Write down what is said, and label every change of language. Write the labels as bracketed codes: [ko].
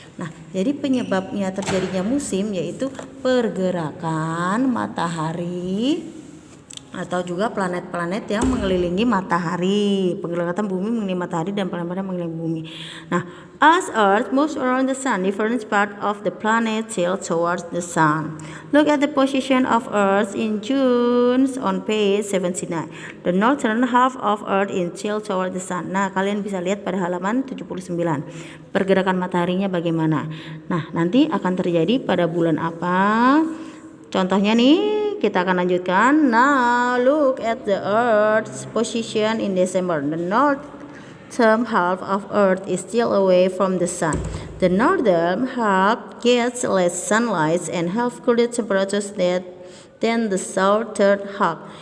[id] Nah, jadi penyebabnya terjadinya musim yaitu pergerakan matahari atau juga planet-planet yang mengelilingi matahari, pergerakan bumi mengelilingi matahari dan planet-planet mengelilingi bumi. [en] Nah, as Earth moves around the sun, different part of the planet tilt towards the sun. Look at the position of Earth in June on page 79. The northern half of Earth in tilt toward the sun. [id] Nah, kalian bisa lihat pada halaman 79. Pergerakan mataharinya bagaimana. Nah, nanti akan terjadi pada bulan apa? Contohnya nih, kita akan lanjutkan. [en] Now look at the Earth's position in December. The northern half of Earth is still away from the sun. The northern half gets less sunlight and have cooler temperatures than the southern half.